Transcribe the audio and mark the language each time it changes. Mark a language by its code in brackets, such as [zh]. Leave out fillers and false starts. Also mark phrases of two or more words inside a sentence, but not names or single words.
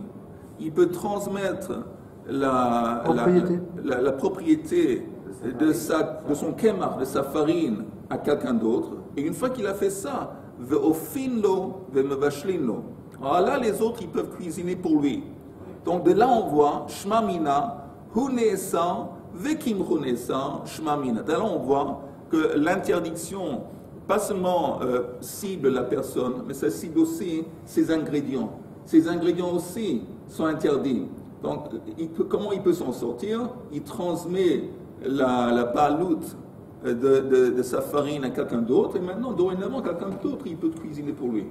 [fr] Il peut transmettre la propriété de son kemar, de sa farine à quelqu'un d'autre. Et une fois qu'il a fait ça, [he] ואופין לו ומבשלין לו. [fr] Alors là, les autres, ils peuvent cuisiner pour lui. Donc de là, on voit [he] שמע מינה הוא נאסר וקמחו נאסר שמע מינה. [fr] De là, on voit que l'interdiction, pas seulement cible la personne, mais ça cible aussi ses ingrédients. Ces ingrédients aussi sont interdits. Donc, comment il peut s'en sortir? Il transmet la baloute de sa farine à quelqu'un d'autre, et maintenant, dorénavant, quelqu'un d'autre, il peut cuisiner pour lui.